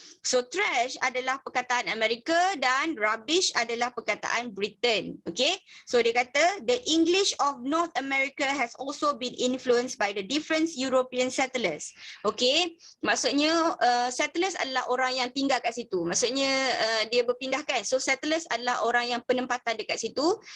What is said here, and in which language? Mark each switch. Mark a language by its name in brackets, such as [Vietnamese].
[Malay] So trash adalah perkataan Amerika dan rubbish adalah perkataan Britain. [English] Okay, so dia kata the English of North America has also been influenced by the different European settlers. [Malay] Okay, maksudnya settlers adalah orang yang tinggal kat situ. Maksudnya dia berpindah kan. So settlers adalah orang yang penempatan dekat situ.